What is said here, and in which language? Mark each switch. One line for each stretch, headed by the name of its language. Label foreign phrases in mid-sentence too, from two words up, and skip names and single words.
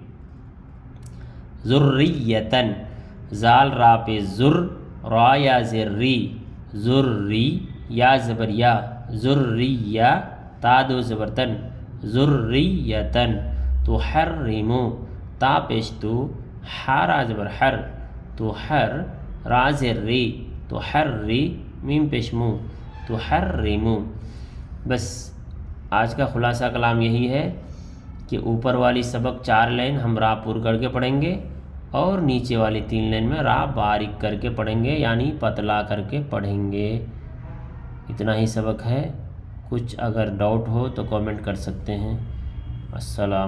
Urdu: ذریتن، زال را پہ زر، را یا زری، ذری، یا زبر یا، ذریہ، تا دو زبر تن، ذریتن۔ تحرمو، تا پیش تو، حا را زبر حر، تحر، را زیر ری، تحری، میم پیش مو، تحرمو۔ بس آج کا خلاصہ کلام یہی ہے کہ اوپر والی سبق 4 لائن ہم را پر کر کے پڑھیں گے اور نیچے والی 3 لائن میں را باریک کر کے پڑھیں گے، یعنی پتلا کر کے پڑھیں گے۔ اتنا ہی سبق ہے، کچھ اگر ڈاؤٹ ہو تو کامنٹ کر سکتے ہیں۔